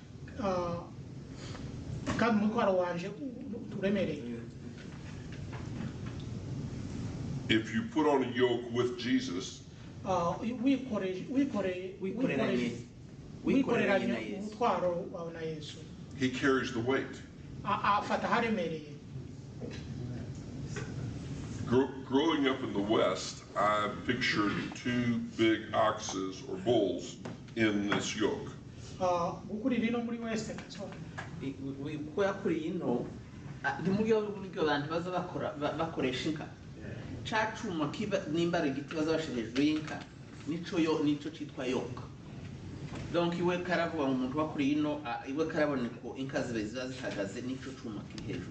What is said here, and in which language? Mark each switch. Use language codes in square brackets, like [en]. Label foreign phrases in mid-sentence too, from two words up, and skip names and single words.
[en] If you put on a yoke with Jesus, he carries the weight. Growing up in the West, I pictured two big oxes or bulls in this yoke. [rn] Donc iwe karavuga umuntu wakuri ino iwe karabona ko inka zibe zihagaze nico cuma kiri hejuru.